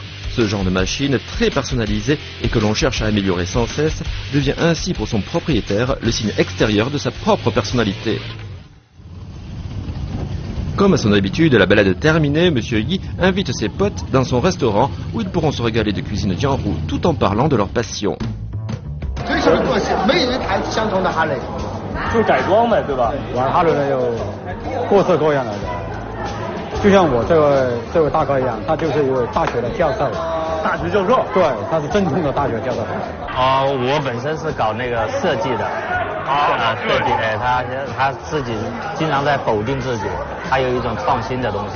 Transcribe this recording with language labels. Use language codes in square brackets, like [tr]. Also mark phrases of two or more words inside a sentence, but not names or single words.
[fr] Ce genre de machine, très personnalisée et que l'on cherche à améliorer sans cesse, devient ainsi pour son propriétaire le signe extérieur de sa propre personnalité. Comme à son habitude, la balade terminée, Monsieur Yi invite ses potes dans son restaurant où ils pourront se régaler de cuisine Jianghu tout en parlant de leur passion. [zh] 就是改装呗，对吧？玩哈雷呢有各式各样的人，就像我这位大哥一样，他就是一位大学的教授。大学教授？对，他是正宗的大学教授。我本身是搞那个设计的。设计，他自己经常在否定自己，他有一种创新的东西。